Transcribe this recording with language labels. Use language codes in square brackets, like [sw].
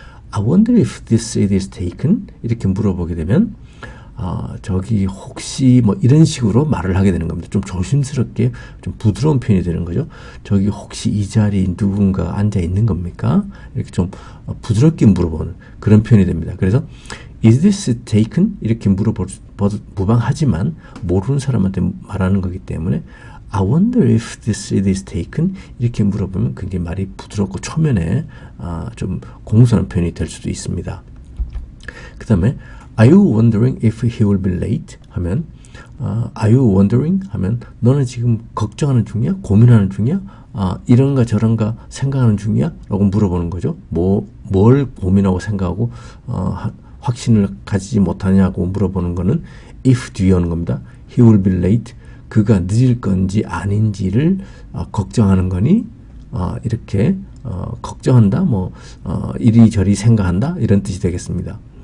[en] I wonder if this seat is taken [ko] 이렇게 물어보게 되면 저기 혹시 뭐 이런 식으로 말을 하게 되는 겁니다. 좀 조심스럽게 좀 부드러운 표현이 되는 거죠. 저기 혹시 이 자리에 누군가 앉아 있는 겁니까? 이렇게 좀 부드럽게 물어보는 그런 표현이 됩니다. 그래서 [en] is this taken? [ko] 이렇게 물어봐도 무방하지만 모르는 사람한테 말하는 거기 때문에 [en] I wonder if this seat is taken? [ko] 이렇게 물어보면 굉장히 말이 부드럽고 초면에 좀 공손한 표현이 될 수도 있습니다. 그 다음에 [en] Are you wondering if he will be late? [ko] 하면 [en] Are you wondering? [ko] 하면 너는 지금 걱정하는 중이야? 고민하는 중이야? 이런가 저런가 생각하는 중이야? 라고 물어보는 거죠. 뭘 고민하고 생각하고 확신을 가지지 못하냐고 물어보는 거는 if 뒤에 오는 겁니다. [en] He will be late. [ko] 그가 늦을 건지 아닌지를 걱정하는 거니 이렇게 걱정한다 이리저리 생각한다 이런 뜻이 되겠습니다.